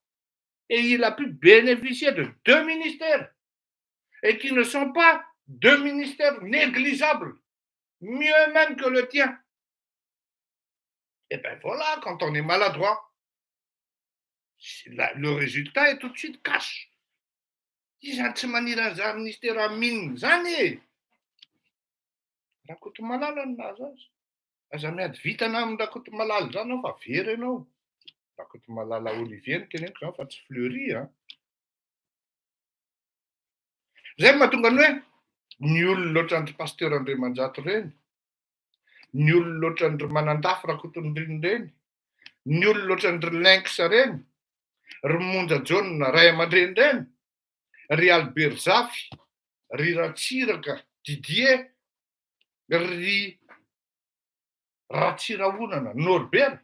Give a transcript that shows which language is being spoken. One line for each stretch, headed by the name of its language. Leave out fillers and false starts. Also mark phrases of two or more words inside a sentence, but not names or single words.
French: Et il a pu bénéficier de 2 ministères. Et qui ne sont pas 2 ministères négligeables. Mieux même que le tien. Et bien voilà, quand on est maladroit, le résultat est tout de suite cash.
Malagasy: Izany tsy manira zany
French: ministère mine
Malagasy: zany e. Rakoto malala ninazy azy. Aza miady vitana amin'ny rakoto malala zany ao fa very ianao. Rakoto malala Olivier no teneniko zany fa tsy Fleury a. Zay mahatonga ny hoe ny olona ohatran'ry pasteur Andriamanjato reny, ny olona ohatran'ry Manandafy Rakotondriny reny, ny olona ohatran'ry Lenksa reny, ry Monja John ray aman-dreny reny, ry Albert Zafy, ry Ratsiraka Didier, ry Ratsirahonana Norbert.